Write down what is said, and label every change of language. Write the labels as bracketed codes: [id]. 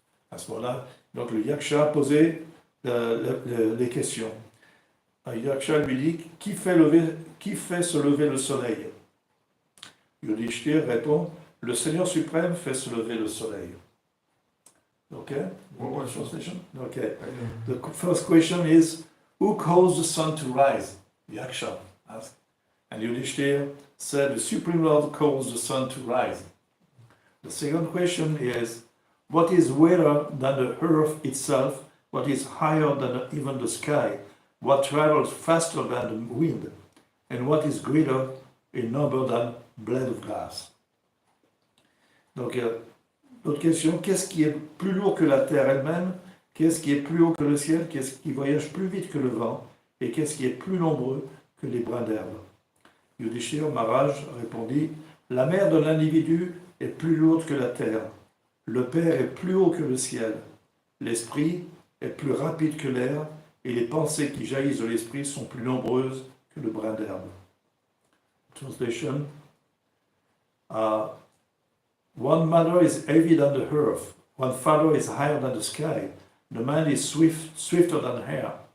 [fr] À ce moment-là, donc le Yaksha a posé les questions. Yaksha lui dit, qui fait se lever le soleil? Yudhishthira répond, le Seigneur suprême fait se lever le soleil. [en] Okay? What translation? Okay. The first question is, who caused the sun to rise? Yaksha asked. And Yudhishthira said, the Supreme Lord caused the sun to rise. The second question is, what is greater than the earth itself? What is higher than even the sky? What travels faster than the wind? And what is greater in number than blade of grass? [fr] Donc, l'autre question, qu'est-ce qui est plus lourd que la terre elle-même? Qu'est-ce qui est plus haut que le ciel? Qu'est-ce qui voyage plus vite que le vent? Et qu'est-ce qui est plus nombreux que les brins d'herbe? Yudhishthira Maharaj répondit, la mère d'un individu est plus lourde que la terre. Le Père est plus haut que le ciel. L'esprit est plus rapide que l'air, et les pensées qui jaillissent de l'esprit sont plus nombreuses que le brin d'herbe. [en] Translation. One mother is heavy than the earth. One father is higher than the sky. The man is swifter than air.